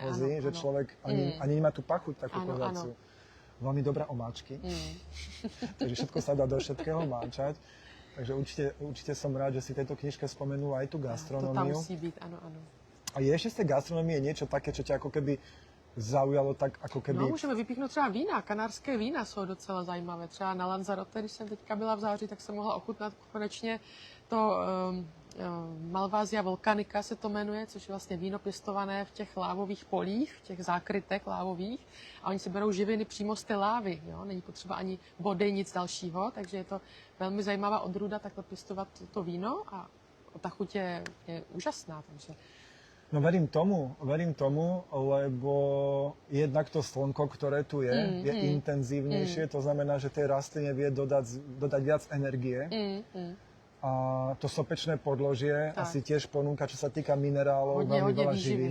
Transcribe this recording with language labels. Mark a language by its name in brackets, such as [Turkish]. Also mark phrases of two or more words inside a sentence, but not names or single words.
[Slovak] Kozí, že človek ani nemá tú pachuť takú kozáciu. Veľmi dobré omáčky. Takže všetko sa dá do všetkého máčať. Takže určite som rád, že si v tejto knižke spomenula aj tú gastronómiu. To tam musí byť, áno. A je ešte z tej gastronómie niečo také, čo ťa ako keby zaujalo tak, ako keby... [Czech] No, můžeme vypíchnout třeba vína. Kanárské vína jsou docela zajímavé. Třeba na Lanzarote, když jsem teďka byla v září, tak jsem mohla ochutnat konečně to Malvasia volcanica se to jmenuje, což je vlastně víno pěstované v těch lávových polích, v těch zákrytech lávových. A oni si berou živiny přímo z té lávy. Jo? Není potřeba ani vody, nic dalšího, takže je to velmi zajímavá odrůda takhle pěstovat to víno a ta chuť je úžasná. Takže... [Slovak] No verím tomu, lebo jednak to slnko, ktoré tu je intenzívnejšie, to znamená, že tej rastline vie dodať viac energie. A to sopečné podložie asi tiež ponúka, čo sa týka minerálov, veľmi veľa živín.